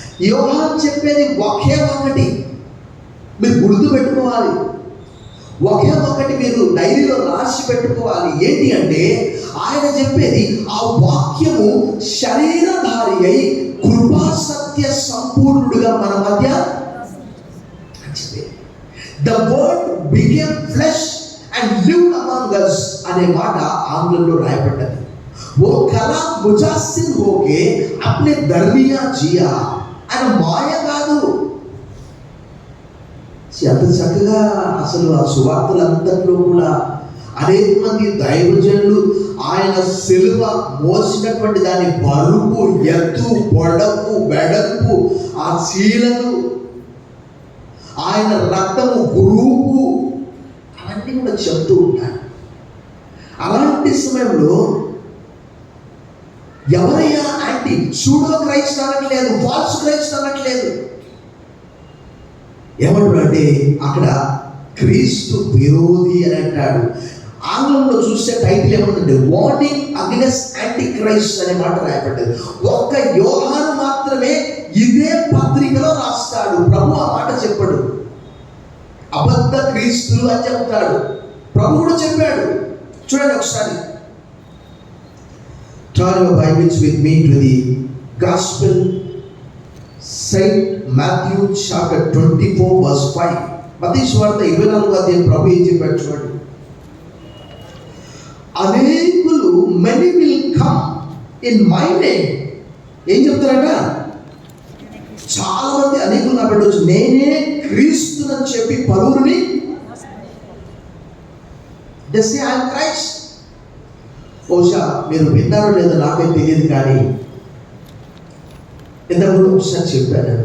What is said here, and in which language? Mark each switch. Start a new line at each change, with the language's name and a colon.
Telugu: యోహాను చెప్పేది ఒకే ఒకటి మీరు గుర్తు పెట్టుకోవాలి, ఒకే ఒకటి మీరు డైరీలో రాసి పెట్టుకోవాలి. ఏంటి అంటే ఆయన చెప్పేది ఆ వాక్యము శరీరధారి అయి కృపా సత్య సంపూర్ణుడుగా మన మధ్య.
English: The word became flesh and lived among us
Telugu: అనే మాట ఆంగ్లంలో రాయబడ్డది.
Hindi: वो कला मुजासिर होके अपने दरमिया जिया.
Telugu: ఆయన మాయ కాదు. ఎంత చక్కగా అసలు ఆ సువార్తలంతట్లో కూడా అనేక మంది దైవజనులు ఆయన సిలువ మోసినటువంటి దాని బరువు, ఎత్తు, పొడవు, వెడల్పు, ఆ శీలలు, ఆయన రక్తము, గురువు, అవన్నీ కూడా చెప్తూ ఉంటారు. అలాంటి సమయంలో ఎవరయ్యా యాంటీ సూడో క్రైస్ట్ అనట్లేదు, ఫాల్స్ క్రైస్ట్ అనట్లేదు. ఏమంటాడంటే అక్కడ క్రీస్తు విరోధి అని అంటాడు. ఆంగ్లంలో చూస్తే title ఏమంటుంటే warning against anti Christ అనే మాట రాయబడ్డది. ఒక్క యోహాను మాత్రమే ఇదే పత్రికలో రాస్తాడు. ప్రభు ఆ మాట చెప్పాడు, అబద్ధ క్రీస్తులు అని చెప్తాడు. ప్రభు కూడా చెప్పాడు. చూడండి ఒకసారి,
English: turn your Bibles with me to the Gospel Saint Matthew chapter 24 verse 5.
Telugu: మత్తయి సువార్త 24వ అధ్యాయం ప్రభు ఏం చెప్పాడు చూడండి.
English: అనేకులు many will come in my name.
Telugu: ఏం చెప్తారట? చాలా మంది అనేకులు నా పెట్టవచ్చు, నేనే క్రీస్తునని చెప్పి పలువురిని
English: they say I am Christ.
Telugu: బహుశా మీరు విన్నారో లేదో నాకైతే తెలియదు, కానీ ఇంతకుముందు ఒకసారి చెప్పాను.